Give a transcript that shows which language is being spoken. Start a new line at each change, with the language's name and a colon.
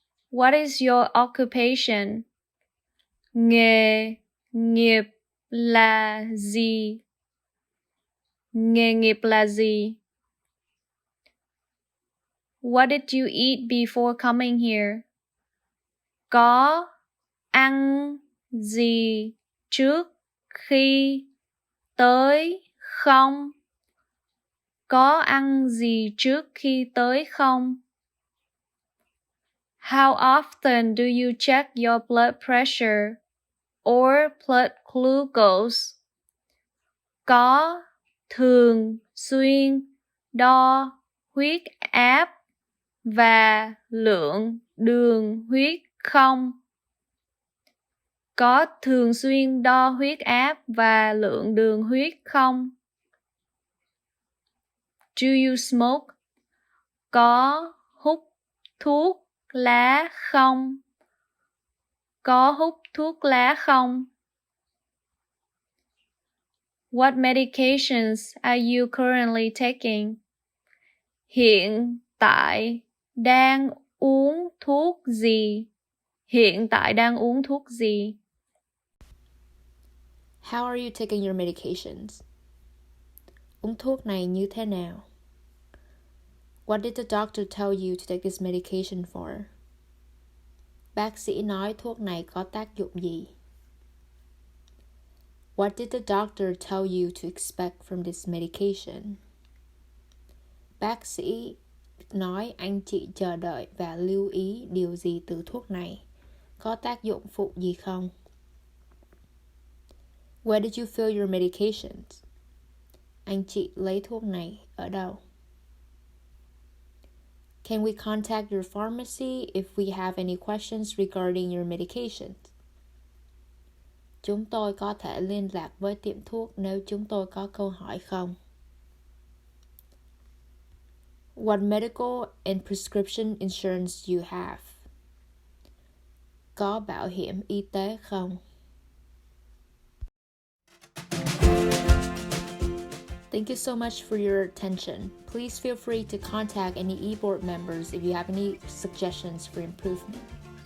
English: What is your occupation?
Vietnamese: Nghề nghiệp là gì? Nghề nghiệp là gì?
English: What did you eat before coming here?
Vietnamese: Có ăn gì trước khi tới không? Có ăn gì trước khi tới không?
English: How often do you check your blood pressure or blood glucose?
Vietnamese: Có thường xuyên đo huyết áp và lượng đường huyết không? Có thường xuyên đo huyết áp và lượng đường huyết không?
English: Do you smoke?
Vietnamese: Có hút thuốc lá không? Có hút thuốc lá không?
English: What medications are you currently taking?
Vietnamese: Hiện tại đang uống thuốc gì? Hiện tại đang uống thuốc gì?
English: How are you taking your medications?
Vietnamese: Uống thuốc này như thế nào?
English: What did the doctor tell you to take this medication for?
Vietnamese: Bác sĩ nói thuốc này có tác dụng gì?
English: What did the doctor tell you to expect from this medication?
Vietnamese: Bác sĩ nói anh chị chờ đợi và lưu ý điều gì từ thuốc này? Có tác dụng phụ gì không?
English: Where did you fill your medications?
Vietnamese: Anh chị lấy thuốc này ở đâu?
English: Can we contact your pharmacy if we have any questions regarding your medications?
Vietnamese: Chúng tôi có thể liên lạc với tiệm thuốc nếu chúng tôi có câu hỏi không?
English: What medical and prescription insurance you have?
Vietnamese: Có bảo hiểm y tế không?
English: Thank you so much for your attention. Please feel free to contact any e-board members if you have any suggestions for improvement.